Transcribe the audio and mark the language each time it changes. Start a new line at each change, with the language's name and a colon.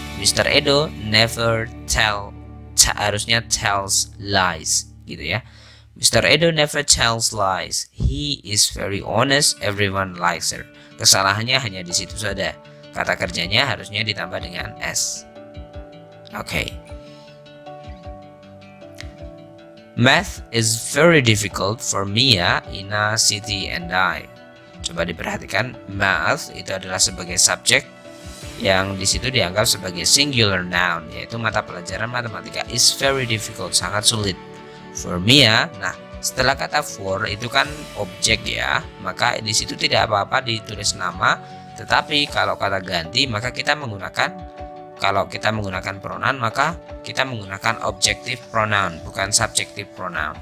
English: Mr. Edo never harusnya tells lies. Gitu ya. Mr. Edo never tells lies. He is very honest. Everyone likes her.
Indonesian: Kesalahannya hanya di situ saja. Kata kerjanya harusnya ditambah dengan s. Oke.
English: Math is very difficult for Mia, Ina, Siti, and I.
Indonesian: Coba diperhatikan, math itu adalah sebagai subjek yang di situ dianggap sebagai singular noun, yaitu mata pelajaran matematika
English: is very difficult,
Indonesian: sangat sulit. For Mia, nah setelah kata for itu kan objek ya, maka di situ tidak apa-apa ditulis nama, tetapi kalau kata ganti maka kita menggunakan, kalau kita menggunakan pronoun maka kita menggunakan objective pronoun, bukan subjective pronoun.